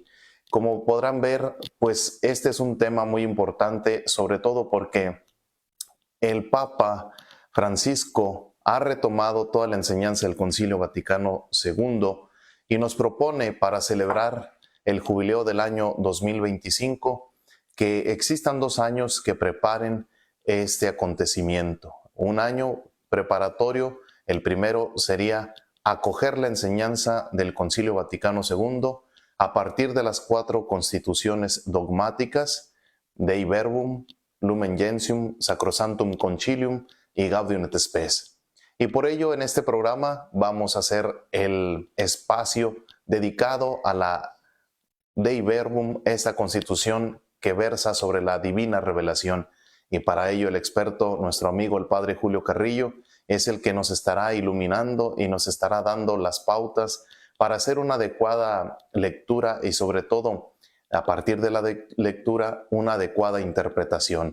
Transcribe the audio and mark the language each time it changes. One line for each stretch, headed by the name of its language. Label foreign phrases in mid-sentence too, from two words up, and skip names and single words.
Spanish: Como podrán ver, pues este es un tema muy importante, sobre todo porque el Papa Francisco ha retomado toda la enseñanza del Concilio Vaticano II y nos propone para celebrar el jubileo del año 2025 que existan 2 años que preparen este acontecimiento. Un año preparatorio, el primero sería acoger la enseñanza del Concilio Vaticano II a partir de las 4 constituciones dogmáticas, Dei Verbum, Lumen Gentium, Sacrosanctum Concilium y Gaudium et Spes. Y por ello en este programa vamos a hacer el espacio dedicado a la Dei Verbum, esta constitución que versa sobre la divina revelación. Y para ello el experto, nuestro amigo el Padre Julio Carrillo, es el que nos estará iluminando y nos estará dando las pautas para hacer una adecuada lectura y sobre todo, a partir de la lectura, una adecuada interpretación.